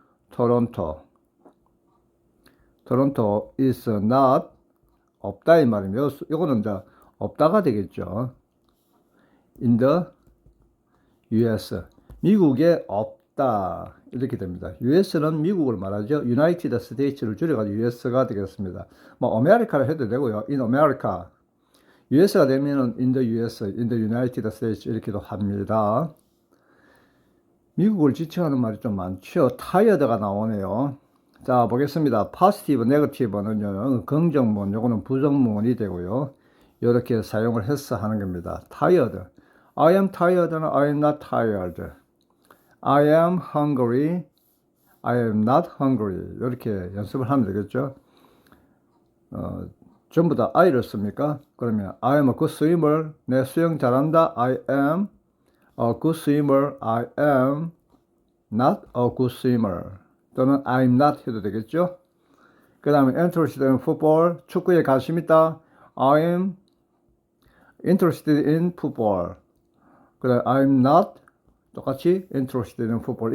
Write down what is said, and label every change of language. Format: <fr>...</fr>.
<ko>토론토 is not 없다 이 말이며, 이거는 이제 없다가 되겠죠.</ko> <en>in the US</en> <ko>미국에 없다 이렇게 됩니다. US는 미국을 말하죠. United States를 줄여가지고 US가 되겠습니다. 뭐 아메리카를 해도 되고요.</ko> <en>in America. US가 되면은 in the US, in the United States</en> <ko>이렇게도 합니다. 미국을 지칭하는 말이 좀 많죠. tired가 나오네요. 자, 보겠습니다. positive, negative는요, 긍정문, 요거는 부정문이 되고요. 이렇게 사용을 해서 하는 겁니다. tired.</ko> <en>I am tired는 I am not tired. I am hungry. I am not hungry.</en> <ko>이렇게 연습을 하면 되겠죠. 전부 다 I를 씁니까? 그러면</ko> <en>I am a good swimmer.</en> <ko>내 수영 잘한다.</ko> <en>I am a good swimmer. I am not a good swimmer.</en> <ko>또는</ko> <en>I'm not</en> <ko>해도 되겠죠. 그 다음에</ko> <en>interested in football.</en> <ko>축구에 관심 있다.</ko> <en>I am interested in football. 그래, I'm not</en> <ko>똑같이</ko> <en>interested in football.</en>